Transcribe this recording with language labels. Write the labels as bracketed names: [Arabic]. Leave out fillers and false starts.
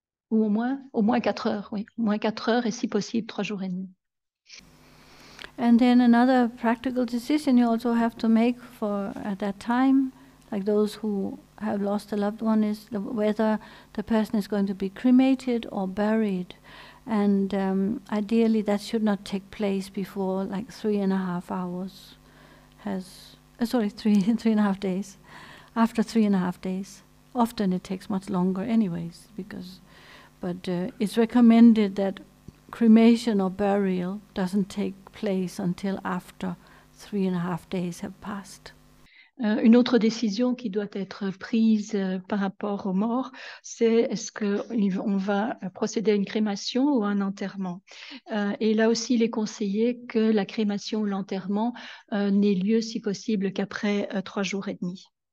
[French] Ou au moins 4 heures, oui. Au moins 4 heures et si possible 3 jours et demi. [English] And then another practical decision you also have to make for at that time, like those who have lost a loved one, is whether the person is going to be cremated or buried. And ideally that should not take place before like 3.5 hours sorry, 3.5 days. After 3.5 days. Often it takes much longer anyways, but it's recommended that cremation or burial doesn't take place until after 3.5 days have passed. [French] Une autre décision qui doit être prise par rapport aux morts, c'est est-ce qu'on va procéder à une crémation ou à un enterrement. Et là aussi, il est conseillé que la crémation ou l'enterrement n'ait lieu, si possible, qu'après 3 jours et demi.